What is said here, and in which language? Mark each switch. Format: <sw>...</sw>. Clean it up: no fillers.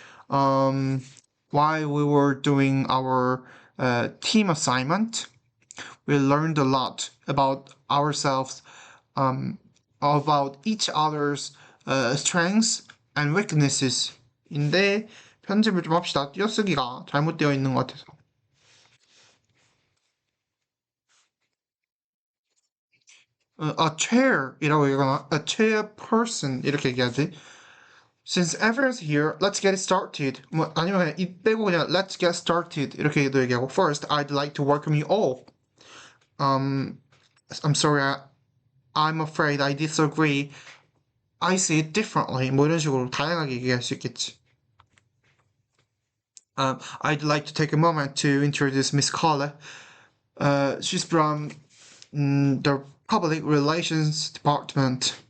<en>While we were doing our team assignment, we learned a lot about ourselves, about each other's strengths and weaknesses.</en> <ko>인데 편집을 좀 합시다. 띄어쓰기가 잘못되어 있는 것 같아서.</ko> <en>A chair</en> <ko>이라고 얘기하나?</ko> <en>A chairperson</en> <ko>이렇게 얘기하지.</ko> <en>Since everyone's here, let's get started.</en> <ko>뭐 아니면 그냥 이 빼고 그냥</ko> <en>let's get started</en> <ko>이렇게도 얘기하고.</ko> <en>First, I'd like to welcome you all. I'm sorry, I'm afraid I disagree. I see it differently.</en> <ko>뭐 이런 식으로 다양하게 얘기할 수 있겠지.</ko> <en>I'd like to take a moment to introduce Miss Carla. She's from the Public Relations Department.</en>